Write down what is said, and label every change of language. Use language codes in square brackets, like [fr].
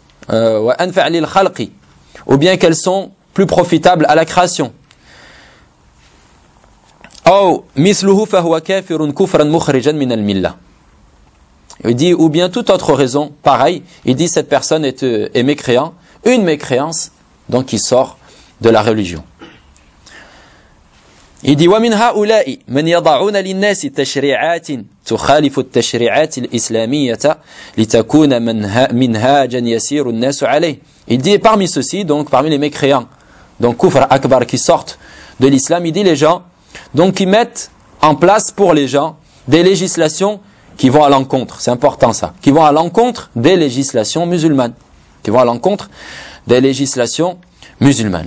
[ar] وأنفع للخلق, [fr] ou bien qu'elles sont plus profitables à la création. [ar] أو مثله فهو كافر كفرا مخرجا من الملة. [fr] Il dit ou bien toute autre raison pareil, il dit cette personne est mécréant, une mécréance donc qui sort de la religion. Il dit, [ar] ومن هؤلاء من يضعون للناس تشريعات تخالف التشريعات الإسلامية لتكون منهاجا يسير الناس عليه. [fr] Il dit, parmi ceux-ci, donc parmi les mécréants, donc Kufr Akbar qui sortent de l'islam, il dit les gens, donc qui mettent en place pour les gens des législations qui vont à l'encontre, c'est important ça, qui vont à l'encontre des législations musulmanes, qui vont à l'encontre des législations musulmanes.